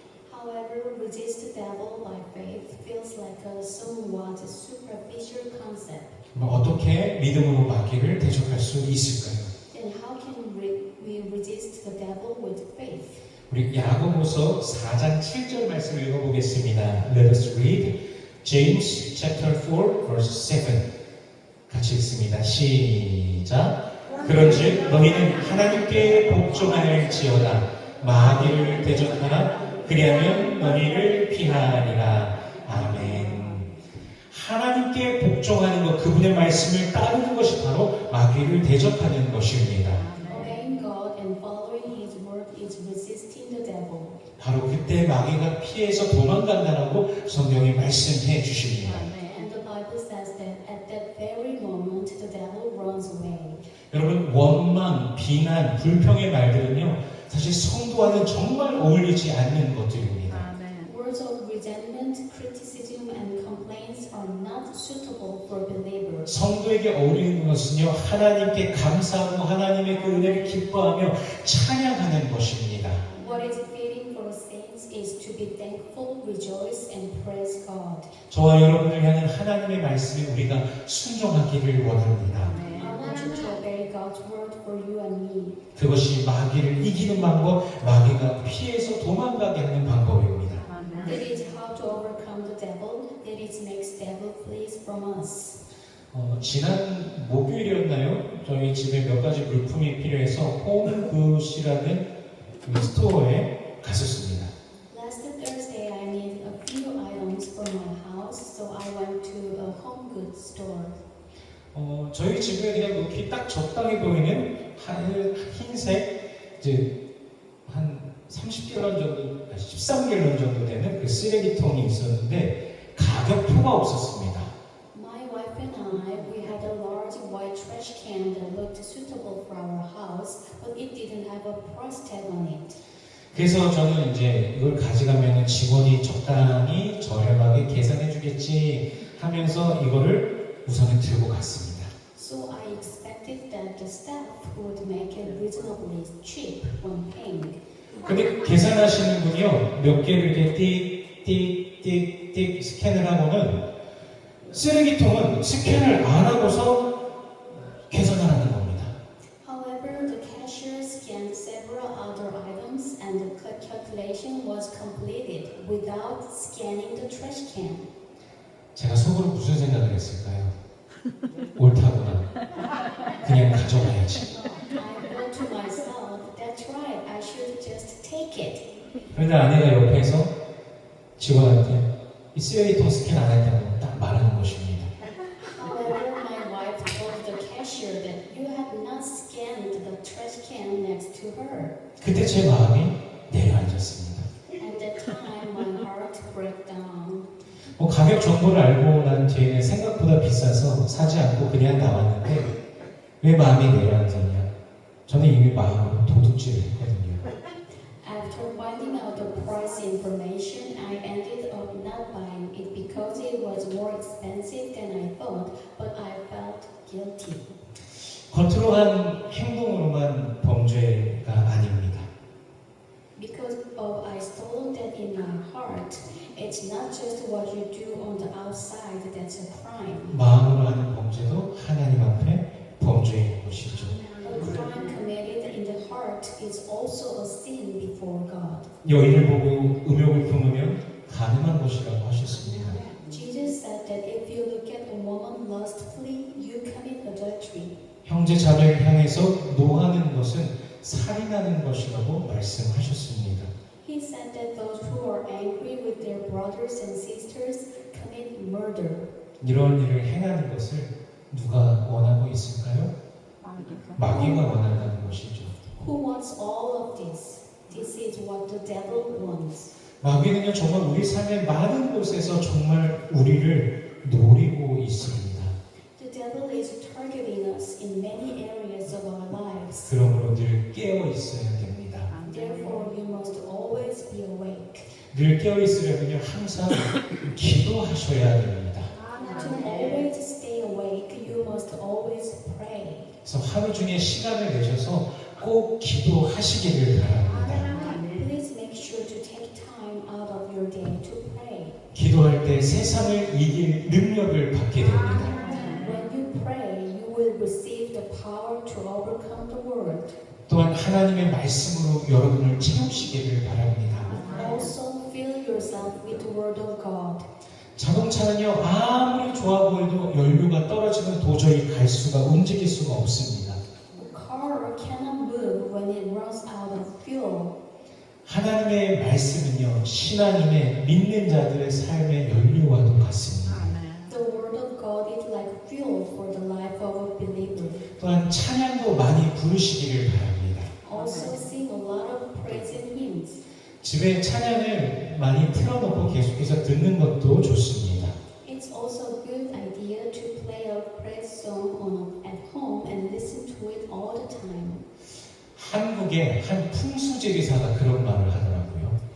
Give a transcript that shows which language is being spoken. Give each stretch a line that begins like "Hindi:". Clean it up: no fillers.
English: However, resist the devil by faith feels like a somewhat superficial concept.
Korean: 어떻게 믿음으로 마귀를 대적할 수 있을까요?
English: Then how can we resist the devil with faith?
Korean: 우리 야고보서 4장 7절 말씀을 읽어보겠습니다.
English: Let us read James chapter 4 verse 7.
Korean: 같이 읽습니다. 시작. 그런즉 너희는 하나님께 복종할지어다. 마귀를 대적하라. 그리하면 너희를 피하리라. 아멘. 하나님께 복종하는 것, 그분의 말씀을 따르는 것이 바로 마귀를 대적하는 것입니다.
English: Obeying God and following His word is resisting the devil.
Korean: 바로 그때 마귀가 피해서 도망간다라고 성경이 말씀해 주십니다.
English: And the Bible says that at that very moment the devil runs away.
Korean: 여러분, 원망, 비난, 불평의 말들은요, 사실 성도와는 정말 어울리지 않는 것들입니다.
English: Words of resentment, criticism, and complaints are not suitable for believers.
Korean: 성도에게 어울리는 것은요, 하나님께 감사하고 하나님의 그 은혜를 기뻐하며 찬양하는 것입니다.
English: What is fitting for saints is to be thankful, rejoice, and praise God.
Korean: 저와 여러분을 향한 하나님의 말씀에 우리가 순종하기를 원합니다.
English: I want you to obey God's word for you and me.
Korean: 그것이 마귀를 이기는 방법, 마귀가 피해서 도망가게 하는 방법입니다.
English: That is how to overcome the devil. That is makes devil flees from us.
Korean: 지난 목요일이었나요? 저희 집에 몇 가지 물품이 필요해서 홈굿이라는 스토어에 갔었습니다.
English: Last Thursday, I needed a few items for my house, so I went to a home goods store.
Korean: 저희 집에 그냥 놓기 딱 적당히 보이는 흰색 이제 한 30갤런 정도, 13갤런 정도 되는 그 쓰레기통이 있었는데 가격표가 없었습니다.
English: My wife and I, we had a large white trash can that looked suitable for our house, but it didn't have a price tag on it.
Korean: 그래서 저는 이제 이걸 가져가면 직원이 적당히 저렴하게 계산해 주겠지 하면서 이거를 우선은 들고 갔습니다.
English: So I expected that the staff would make it reasonably cheap when paying.
Korean: 근데 계산하시는 분이요, 몇 개를 이렇게 띡띡띡띡 스캔을 하고는 쓰레기통은 스캔을 안 하고서 계산하는 겁니다.
English: However, the cashier scanned several other items and the calculation was completed without scanning the trash can.
Korean: 제가 속으로 무슨 생각을 했을까요? 옳다구나. 그냥 가져가야지.
English: I thought to myself, that's right, I should just take it.
Korean: 그런데 아내가 옆에서 직원한테 이 쓰레기통 스캔 안 했다고 딱 말하는 것입니다.
English: However, my wife told the cashier that you had not scanned the trash can next to her.
Korean: 그때 제 마음이 내려앉았습니다.
English: At that time, my heart broke down.
Korean: 가격 정보를 알고 난 뒤에는 생각보다 비싸서 사지 않고 그냥 나왔는데 왜 마음이 내려앉았냐? 저는 이미 마음으로 도둑질을 했거든요.
English: After finding out the price information, I ended up not buying it because it was more expensive than I thought, but I felt guilty.
Korean: 겉으로 한 행동으로만 범죄가 아닙니다.
English: Because of I stole that in my heart, it's not just what you do on the outside that's a crime.
Korean: 마음으로 하는 범죄도 하나님 앞에 범죄인 것이죠.
English: A crime committed in the heart is also a sin before God.
Korean: 여인을 보고 음욕을 품으면 가늠한 것이라고 하셨습니다.
English: Jesus said that if you look at a woman lustfully, you commit adultery.
Korean: 형제 자매를 향해서 노하는 것은 살인하는 것이라고 말씀하셨습니다.
English: He said that those who are angry with their brothers and sisters commit murder.
Korean: 이런 일을 행하는 것을 누가 원하고 있을까요? 마귀가 원한다는 것이죠.
English: Who wants all of this? This is what the devil wants.
Korean: 마귀는요 정말 우리 삶의 많은 곳에서 정말 우리를 노리고 있습니다.
English: The devil is targeting us in many areas of our lives.
Korean: 그러므로 늘 깨어 있어야 됩니다.
English: Therefore, you must always be awake.
Korean: 늘 깨어 있으려면요 항상 기도하셔야 됩니다.
English: To always stay awake, you must always pray.
Korean: 그래서 하루 중에 시간을 내셔서 꼭 기도하시기를 바랍니다.
English: Please make sure to take time out of your day to pray.
Korean: 기도할 때 세상을 이길 능력을 받게 됩니다.
English: When you pray, you will receive the power to overcome the world.
Korean: 또한 하나님의 말씀으로 여러분을 채우시기를 바랍니다.
English: Also, fill yourself with the word of God.
Korean: 자동차는요 아무리 좋아 보여도 연료가 떨어지면 도저히 갈 수가 움직일 수가 없습니다.
English: A car cannot move when it runs out of fuel.
Korean: 하나님의 말씀은요 신앙인의 믿는 자들의 삶의 연료와도 같습니다.
English: The word of God is like fuel for the life of a believer.
Korean: 또한 찬양도 많이 부르시기를 바랍니다.
English: Also, sing a lot of praise and hymns.
Korean: 집에 찬양을 많이 틀어놓고 계속해서 듣는 것도 좋습니다.
English: It's also a good idea to play a praise song at home and listen to it all the time.
Korean: 한국의 한 풍수지리사가 그런 말을 하더라고요.